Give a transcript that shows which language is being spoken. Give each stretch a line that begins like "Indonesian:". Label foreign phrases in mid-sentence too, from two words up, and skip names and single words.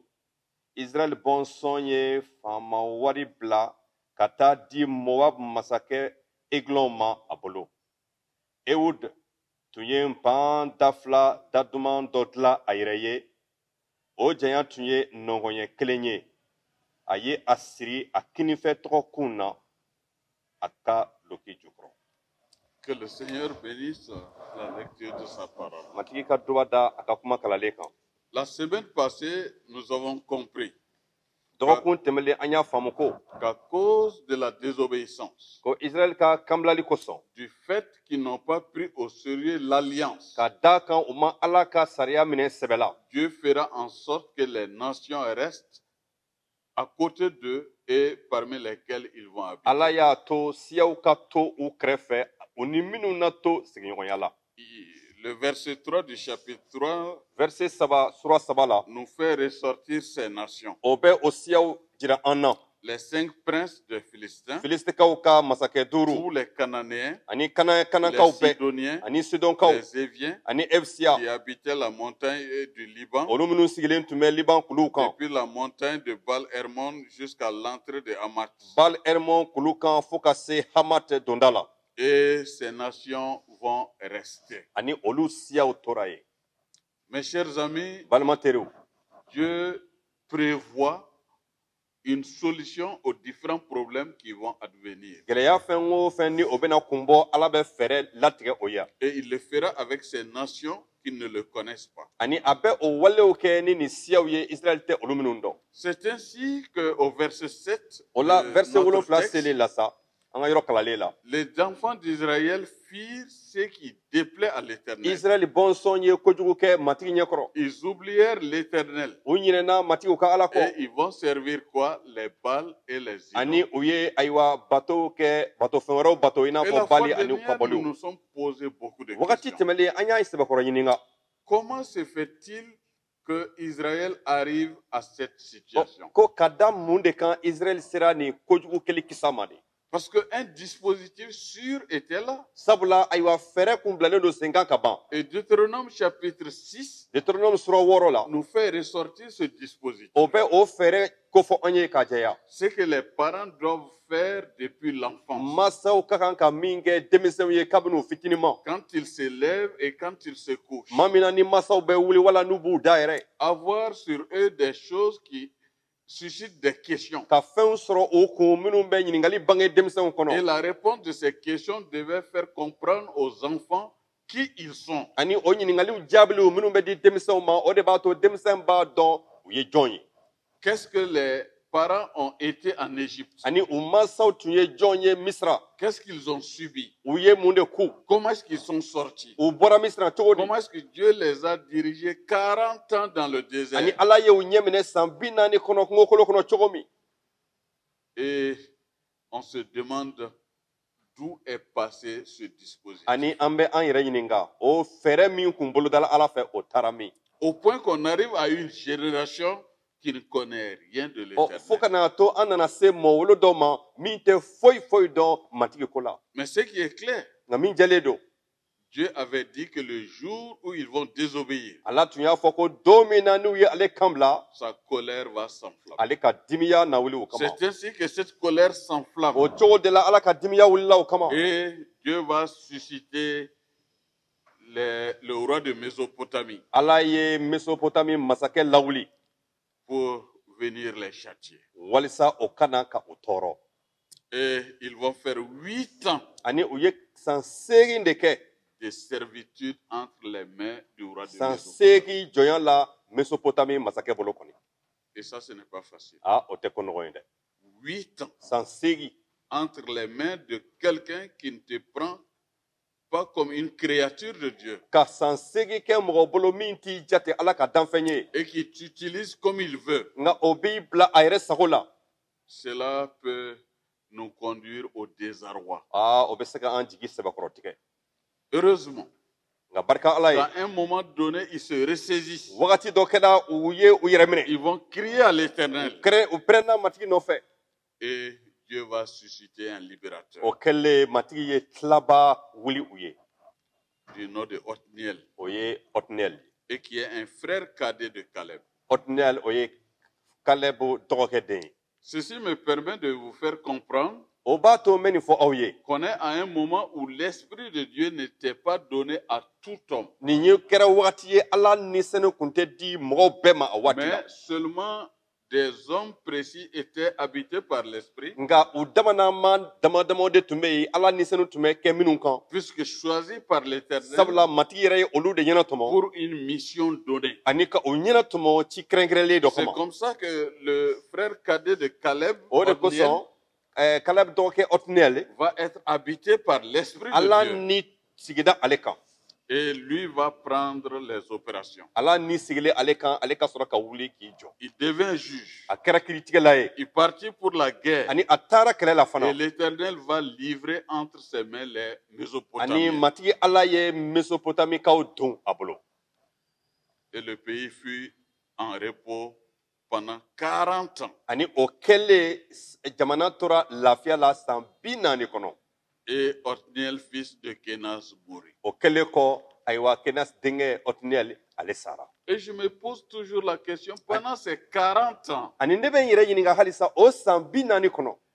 Bambara: Israël bɔnsɔn ye faama wari bila ka taa di Moab masakɛ Eglon ma a bolo. Ewud tun ye pan dafila daduman dɔ dilan a yɛrɛ ye. O janya tun ye nɔngɔnyɛ 1 ye. A ye a siri a kinifɛ tɔgɔkun na a ka loki jukɔrɔ.
French: Que le Seigneur bénisse la lecture de sa parole.
Bambara: Matigi ka duba da a ka kuma kalalen kan.
French: La semaine passée, nous avons compris
Bambara: Dɔgɔkun tɛmɛlen an y'a faamu ko
French: qu'à cause de la désobéissance,
Bambara: ko Israël ka kanbilali kosɔn
French: du fait qu'ils n'ont pas pris au sérieux l'alliance,
Bambara: ka da kan u ma Ala ka sariya minɛ sɛbɛ la.
French: Dieu fera en sorte que les nations restent à côté d'eux et parmi lesquelles ils vont habiter.
Bambara: Ala y'a to siyaw ka to u kɛrɛfɛ u ni minnu na to sigiɲɔgɔnya la.
French: Le verset 3 du chapitre 3
Bambara: Verset 3 sura 3 la
French: nous fait ressortir ces nations.
Bambara: o bɛ o siyaw jira an na.
French: Les 5 princes des Philistins,
Bambara: Filistikaw ka masakɛ 5
French: tous les Cananéens,
Bambara: ani kanakaw
French: les
Bambara: bɛɛ
French: Sidoniens,
Bambara: ani Sidonkaw
French: les Éviens
Bambara: ani Efsiya
French: qui habitaient la montagne du Liban,
Bambara: olu minnu sigilen tun bɛ Liban kuluw kan.
French: depuis la montagne de Baal-Hermon jusqu'à l'entrée de Hamath.
Bambara: Baal-Hermon kulu kan fo ka se Hamat donda la.
French: Et ces nations vont rester.
Bambara: Ani olu siyaw tora ye.
French: Mes chers amis,
Bambara: Balimateriw,
French: Dieu prévoit une solution aux différents problèmes qui vont advenir.
Bambara: gɛlɛya fɛn o fɛn ni o bɛna kun bɔ Ala bɛ fɛɛrɛ latigɛ o ya.
French: Et il le fera avec ces nations qui ne le connaissent pas.
Bambara: Ani a bɛ o walew kɛ ni nin siyaw ye Israël tɛ olu minnu dɔn.
French: C'est ainsi qu'au verset 7,
Bambara: O la
French: de verset notre 7 texte,
Bambara: selen la sa an ka yɔrɔ kalalen la.
French: les enfants d'Israël firent ce qui déplaît à l'Éternel.
Bambara: Israël bɔnsɔn ye kojugu kɛ matigi ɲɛkɔrɔ.
French: Ils oublièrent l'Éternel.
Bambara: U ɲinɛna matigiw ka Ala
French: Et
Bambara: kɔ.
French: ils vont servir quoi? Les Baals et les
Bambara: Ani
French: idoles.
Bambara: u ye ayiwa bato kɛ bato fɛn wɛrɛw bato i n'a
French: Et la
Bambara: fɔ
French: fois
Bambara: Bali ani
French: dernière, nous
Bambara: Kabaliw.
French: nous sommes posé beaucoup de
Bambara: Wagati
French: questions.
Bambara: tɛmɛlen an y'a sɛbɛkɔrɔ ɲininka.
French: Comment se fait-il que Israël arrive à cette situation?
Bambara: Ko ka da mun de kan Israël sera nin kojugu kɛli kisa ma de.
French: Parce qu'un dispositif sûr était là.
Bambara: Sabula ayiwa fɛɛrɛ kun bilalen don sen kan ka ban.
French: Et Deutéronome chapitre 6
Bambara: Deutéronome sura 6 la.
French: nous fait ressortir ce dispositif.
Bambara: O bɛ o fɛɛrɛ kofɔ an ye ka jɛya.
French: Ce que les parents doivent faire depuis l'enfance.
Bambara: Masaw ka kan ka min kɛ denmisɛnw ye kabini u fitiniman.
French: Quand ils se lèvent et quand ils se couchent.
Bambara: Maa min na ni masaw bɛ wuli wala n'u b'u da yɛrɛ.
French: Avoir sur eux des choses qui suscitent des questions.
Bambara: Ka fɛnw sɔrɔ o kun minnu bɛ ɲininkali bange denmisɛnw
French: Et
Bambara: kɔnɔ.
French: la réponse de ces questions devait faire comprendre aux enfants qui ils sont.
Bambara: Ani o ɲininkaliw jaabiliw minnu bɛ di denmisɛnw ma o de b'a to denmisɛn b'a dɔn u ye jɔn ye.
French: Qu'est-ce que les parents ont été en Égypte,
Bambara: ani u mansaw tun ye jɔn ye misira
French: qu'est-ce qu'ils ont subi?
Bambara: u ye mun de ku
French: Comment est-ce qu'ils sont sortis?
Bambara: u bɔra misira cogo di
French: Comment est-ce que Dieu les a dirigés 40 ans dans le
Bambara: ani
French: désert?
Bambara: ala ye u ɲɛ minɛ san 40 kɔnɔ kungokolo kɔnɔ cogo min
French: Et on se demande d'où est passé ce dispositif.
Bambara: ani an bɛ an yɛrɛ ɲininka o fɛɛrɛ min kun bolodala ala fɛ o taara min
French: Au point qu'on arrive à une génération qui ne connaît rien de
Bambara: fo
French: l'éternel.
Bambara: ka na to an nana se mɔwolo dɔ ma min tɛ foyi foyi dɔn matigi ko la
French: Mais ce qui est clair,
Bambara: nka min jɛlen don
French: Dieu avait dit que le jour où ils vont désobéir,
Bambara: ala tun y'a fɔ ko don min na n'u ye ale kan bila
French: sa colère va s'enflammer.
Bambara: ale ka dimiya na wuli o kama
French: C'est ainsi que cette colère s'enflamme.
Bambara: o cogo de la ala ka dimiya wulila o kama
French: Et Dieu va susciter le roi de Mésopotamie
Bambara: ala ye mesopotami masakɛ lawuli
French: pour venir les châtier.
Bambara: walisa o kana ka o tɔɔrɔ
French: Et ils vont faire 8 ans
Bambara: ani u ye san 8 de kɛ
French: de servitude entre les mains du roi de
Bambara: san
French: Mésopotamie.
Bambara: 8 jɔnya la mesopotami masakɛ bolo kɔni
French: Et ça, ce n'est pas facile.
Bambara: o tɛ ko nɔgɔ ye dɛ
French: 8 ans
Bambara: san 8
French: entre les mains de quelqu'un qui ne te prend pas comme une créature de Dieu
Bambara: ka san 8 kɛ mɔgɔ bolo min t'i jate ala ka danfɛn ye
French: et qui t'utilise comme il veut.
Bambara: nka o b'i bila a yɛrɛ sago la
French: Cela peut nous conduire au désarroi.
Bambara: o bɛ se ka an jigi sɛbɛkɔrɔ tigɛ
French: Heureusement,
Bambara: nka barika ala ye
French: à un moment donné, ils se ressaisissent.
Bambara: wagati dɔ kɛra u ye u yɛrɛ minɛ
French: Ils vont crier à l'Éternel
Bambara: u pɛrɛnna matigi nɔfɛ
French: et Dieu va susciter un libérateur
Bambara: o kɛlen matigi ye tilaba wuli u ye
French: du nom de Othniel
Bambara: o ye Othniel
French: et qui est un frère cadet de Caleb.
Bambara: Othniel o ye Kalebu dɔgɔkɛ den ye
French: Ceci me permet de vous faire comprendre
Bambara: o b'a to n bɛ nin fɔ aw ye
French: qu'on est à un moment où l'Esprit de Dieu n'était pas donné à tout homme,
Bambara: nin ye kɛra wagati ye ala nisɛnɛ kun tɛ di mɔgɔw bɛɛ ma a waati la
French: mais seulement des hommes précis étaient habités par l'Esprit,
Bambara: nka u damanama dama damaw de tun bɛ yen ala nisɛnɛ tun bɛ kɛ minnu kan
French: puisque choisis par l'Éternel
Bambara: sabula matigi yɛrɛ ye olu de ɲɛna tɔmɔ
French: pour une mission donnée.
Bambara: ani ka o ɲɛna tɔmɔ ci kɛrɛnkɛrɛnlen dɔ
French: C'est
Bambara: kama
French: comme ça que le frère cadet de Caleb,
Bambara: o de
French: Othniel,
Bambara: kosɔn Kalebu dɔgɔkɛ Othniel
French: va être habité par l'Esprit de
Bambara: ala
French: Dieu
Bambara: ni sigida ale kan
French: et lui va prendre les opérations.
Bambara: ala ni sigilen ale kan ale ka sɔrɔ ka wuli k'i jɔ
French: Il devint juge.
Bambara: a kɛra kiiritigɛla ye
French: Il partit pour la guerre
Bambara: ani a taara kɛlɛ la
French: et
Bambara: fana
French: l'Éternel va livrer entre ses mains les
Bambara: ani
French: Mésopotamiens.
Bambara: matigi ala ye mesopotamikaw don a bolo
French: Et le pays fut en repos pendant 40 ans.
Bambara: ani o kɛlen jamana tora lafiya la san 40 kɔnɔ
French: Et Othniel, fils de Kénas, mourut.
Bambara: o kɛlen kɔ ayiwa kenas denkɛ Othniel ale sara
French: Et je me pose toujours la question, pendant ces 40 ans,
Bambara: ani ne bɛ n yɛrɛ ɲininka halisa o san 40 kɔnɔ